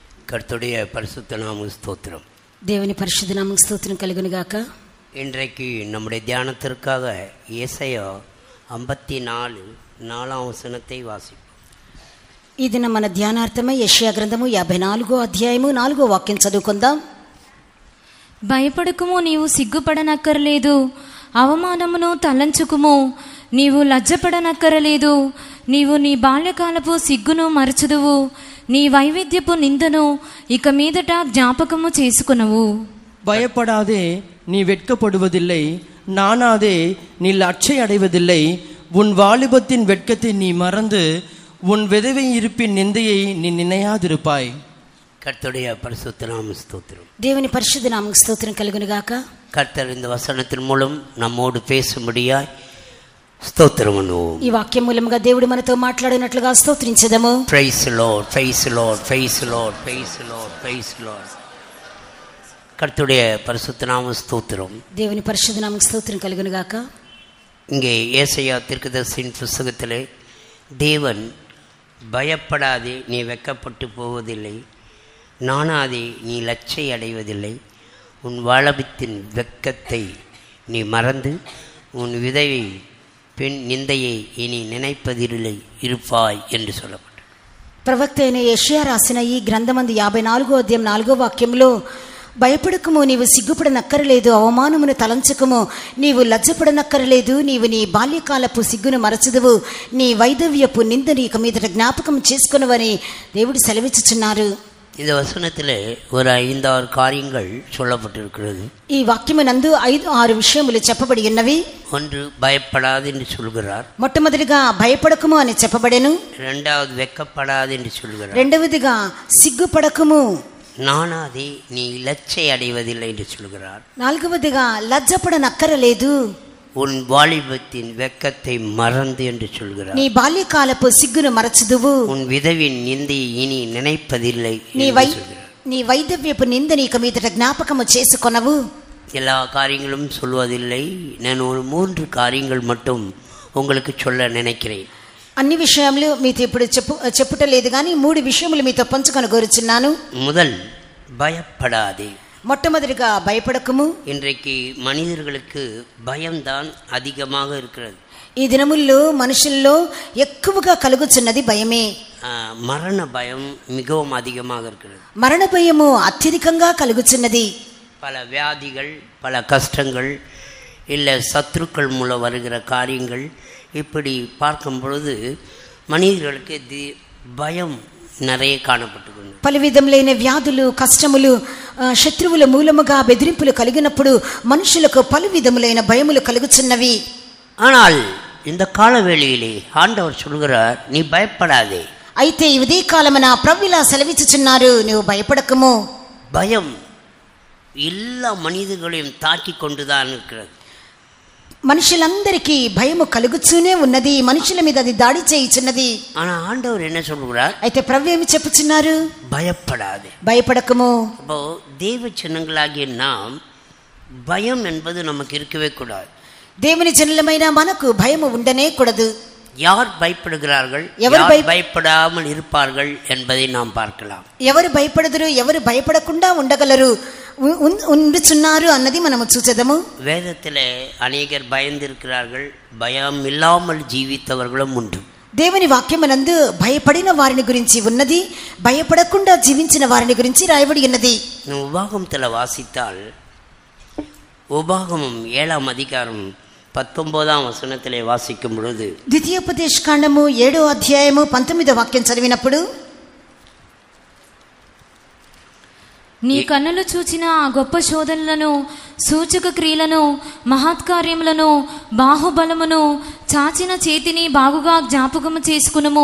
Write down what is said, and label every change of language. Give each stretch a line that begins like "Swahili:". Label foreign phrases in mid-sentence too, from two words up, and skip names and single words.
Tamil: கர்த்தருடைய பரிசுத்த நாமம் ஸ்தோத்திரம்.
Telugu: దేవుని పరిశుద్ధ నామం స్తోత్రం కలుగునుగాక.
Tamil: இன்றைக்கு நம்முடைய தியானத்திற்காக ஏசாயா 54:4 వచనத்தை వాసిద్దాం.
Telugu: ఈ దిన మన ధ్యానార్థమై యెషయా గ్రంథము 54వ అధ్యాయము 4వ వాక్యం చదువుకుందాం. భయపడకుము, నీవు సిగ్గుపడనక్కరలేదు, అవమానమును తలంచుకుము, నీవు లజ్జపడనక్కరలేదు, నీవు నీ బాల్యకాలపు సిగ్గును మరచుదువు, నీ వైవిధ్యపు నిందను ఇక మీదట జ్ఞాపకము చేసుకునవు.
Tamil: பயப்படாதே, நீ வெட்கப்படுவதில்லை, நானாதே, நீ லட்சை அடைவதில்லை, உன் வாலிபத்தின் வெட்கத்தை நீ மறந்து உன் விதவை இருப்பின் நிந்தையை நீ நினையாதிருப்பாய். கர்த்தருடைய பரிசுத்த நாமம் ஸ்தோத்திரம்.
Telugu: దేవుని పరిశుద్ధ నామం స్తోత్రం కలుగునుగాక.
Tamil: கர்த்தர் இந்த வசனத்தின் மூலம் நம்மோடு பேசும்படியாய் స్తోత్రం பண்ணுவோம்.
Telugu: ఈ వాక్యం మూలముగా దేవుడు మనతో మాట్లాడినట్లుగా స్తోత్రించెదము.
English: Praise Lord, Praise Lord, Praise Lord, Praise Lord, Praise Lord.
Tamil: கர்த்தருடைய பரிசுத்த நாமம் ஸ்தோத்திரம்.
Telugu: దేవుని పరిశుద్ధ నామం స్తోత్రం కలుగునుగాక.
Tamil: இங்கே ஏசாயா தீர்க்கதரிசியின் புத்தகத்திலே தேவன் பயப்படாதே, நீ வெட்கப்பட்டு போவதில்லை, நானாதே, நீ லட்சை அடைவதில்லை, உன் வாலிபத்தின் வெட்கத்தை நீ மறந்து உன் விதவை பெண் நிந்தையை இனி நினைப்பதில்லை இருப்பாய் என்று சொல்லப்பட்டது.
Telugu: ప్రవక్త అయిన యెషయా రాసిన ఈ గ్రంథమందు 54వ అధ్యాయం 4వ వాక్యంలో, భయపడకుము, నీవు సిగ్గుపడనక్కరలేదు, అవమానమును తలంచకుము, నీవు లజ్జపడనక్కరలేదు, నీవు నీ బాల్యకాలపు సిగ్గును మరచదువు, నీ వైదవ్యపు నిందని ఇక మీదట జ్ఞాపకం చేసుకునవని దేవుడు సెలవిచ్చుచున్నారు.
Tamil: இந்த வசனத்தில் ஒரு 5-6 காரியங்கள் சொல்லப்பட்டிருக்கிறது.
Telugu: ఈ వాక్యమునందు 5-6 విషయములు చెప్పబడి ఉన్నవి.
Tamil: ஒன்று, பயப்படாது என்று சொல்கிறார்.
Telugu: మొట్టమొదటిగా భయపడకుము అని చెప్పబడెను.
Tamil: இரண்டாவது, வெட்கப்படாது என்று சொல்கிறார்.
Telugu: రెండవదిగా సిగ్గుపడకుము,
Tamil: நானாதே, நீ லட்சை அடைவதில்லை என்று சொல்கிறார்.
Telugu: నాలుగవదిగా లజ్జపడనక్కరలేదు,
Tamil: உன் வாலிபத்தின் வெட்கத்தை மறந்து என்று சொல்கிறார்.
Telugu: నీ బాల్యకాలపు సిగ్గును మరచుదువు,
Tamil: உன் விதவின் நிந்தையை இனி நினைப்பதில்லை,
Telugu: నీ వైదవ్యపు నిందని ఇక మీదట జ్ఞాపకము చేసుకొనవు.
Tamil: எல்லா காரியங்களும் சொல்வதில்லை, நான் ஒரு 3 காரியங்கள் மட்டும் உங்களுக்கு சொல்ல நினைக்கிறேன்.
Telugu: అన్ని విషయములు మీతో ఇప్పుడు చెప్పుటలేదు కానీ 3 విషయములు మీతో పంచుకొని కోరుచున్నాను.
Tamil: முதல், பயப்படாதே.
Telugu: మొట్టమొదటిగా భయపడకుము.
Tamil: இன்றைக்கு மனிதர்களுக்கு பயம்தான் அதிகமாக இருக்கிறது.
Telugu: ఈ దినముల్లో మనుషుల్లో ఎక్కువగా కలుగుచున్నది భయమే.
Tamil: மரண பயம் மிகவும் அதிகமாக இருக்கிறது.
Telugu: మరణ భయము అత్యధికంగా కలుగుచున్నది.
Tamil: பல வியாதிகள், பல கஷ்டங்கள், இல்லை சத்துருக்கள் மூலம் வருகிற காரியங்கள், இப்படி பார்க்கும் பொழுது மனிதர்களுக்கு பயம் நிறைய காணப்பட்டு
Telugu: పలు విధములైన వ్యాధులు, కష్టములు, శత్రువుల మూలముగా బెదిరింపులు కలిగినప్పుడు మనుషులకు పలు విధములైన భయములు కలుగుచున్నవి.
Tamil: ஆனால் இந்த காலவேளையிலே ஆண்டவர் சொல்கிறார், நீ பயப்படாதே.
Telugu: అయితే ఈ ఉదయ కాలమున ప్రభువులా సెలవిచ్చుచున్నారు, నీవు భయపడకుము.
Tamil: பயம் எல்லா மனிதர்களையும் தாக்கி கொண்டுதான் இருக்கிறது.
Telugu: మనుషులందరికీ భయము కలుగుతూనే ఉన్నది, మనుషుల మీద అది దాడి చేయుచున్నది.
Tamil: ஆனா ஆண்டவர் என்ன சொல்கிறார்?
Telugu: అయితే ప్రభు ఏమి చెప్పుచున్నారు?
Tamil: பயப்படாதே,
Telugu: భయపడకుము.
Tamil: அப்போ தேவ ஜனங்களாகிய நாம் பயம் என்பது நமக்கு இருக்கவே கூடாது.
Telugu: దేవుని జనులమైన మనకు భయము ఉండనే కూడదు.
Tamil: யார் பயப்படுகிறார்கள், யார் பயப்படாமல் இருப்பார்கள் என்பதை நாம் பார்க்கலாம்.
Telugu: ఎవరు భయపడదురు, ఎవరు భయపడకుండా ఉండగలరు, ఉండుచున్నారు అన్నది మనము చూచెదము.
Tamil: வேதத்திலே அநேகர் பயந்திருக்கிறார்கள், பயம் இல்லாமல் ஜீவித்தவர்களும் உண்டு.
Telugu: దేవుని వాక్యమునందు భయపడిన వారిని గురించి ఉన్నది, భయపడకుండా జీవించిన వారిని గురించి రాయబడి ఉన్నది.
Tamil: உபாகமத்தில் வாசித்தால், உபாகமம் 7ஆம் அதிகாரம் 19ஆம் வசனத்திலே வாசிக்கும் பொழுது,
Telugu: ద్వితీయోపదేశ కాండము 7వ అధ్యాయము 19వ వాక్యం చదివినప్పుడు, నీ కన్నులు చూచిన ఆ గొప్ప శోధనలను, సూచక క్రియలను, మహత్కార్యములను, బాహుబలమును, చాచిన చేతిని బాగుగా జ్ఞాపకము చేసుకునుము.